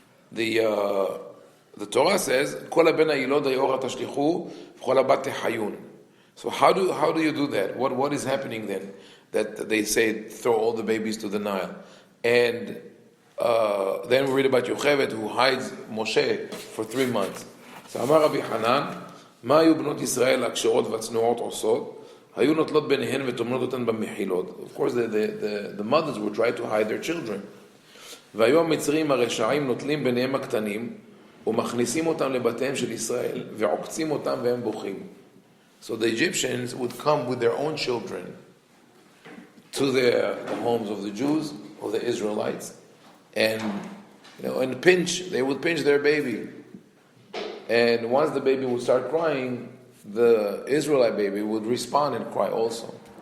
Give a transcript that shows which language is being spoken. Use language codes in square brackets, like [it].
[en] The Torah says, [he] "Kol ben hayilod hayora tashlichu, v'chol habat tehayun." [en] So how do you do that? What is happening then? That they say throw all the babies to the Nile, and then we read about Yocheved who hides Moshe for 3 months. So Amar Rabbi Hanan, [he] מה היו בנות ישראל הקשרות והצנועות עושות? היו נוטלות ביניהן וטומנות אותן במחילות. [en] Of course, the mothers would try to hide their children. [he] והיו המצרים הרשעים נוטלים ביניהם הקטנים ומכניסים אותם לבתיהם של ישראל ועוקצים אותם והם בוכים. [en] So the Egyptians would come with their own children to the homes of the Jews, of the Israelites, and and they would pinch their baby. And once the baby would start crying, the Israelite baby would respond and cry also.